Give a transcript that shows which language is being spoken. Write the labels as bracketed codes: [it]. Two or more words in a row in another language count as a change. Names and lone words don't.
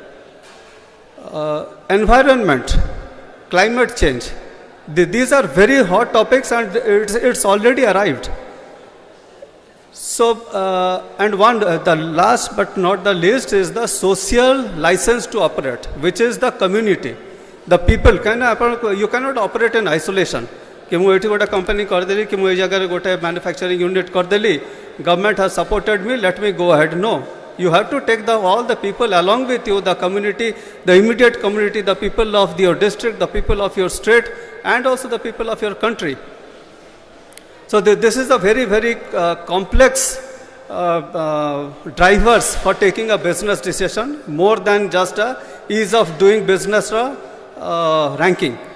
[en] Environment, climate change, these are very hot topics, and it's already arrived. So, and the last but not the least is the social license to operate, which is the community. The people, you cannot operate in isolation. [or] କି ମୁଁ ଏଠି ଗୋଟେ କମ୍ପାନୀ କରିଦେଲି କି ମୁଁ ଏ ଜାଗା ଗୋଟେ [en] manufacturing unit [or] କରିଦେଲି, [en] government has supported me, let me go ahead. नो, you have to take all the people along with you, the community, the immediate community, the people of your district, the people of your state, and also the people of your country. So this is a very complex drivers for taking a business decision, more than just a ease of doing business ranking.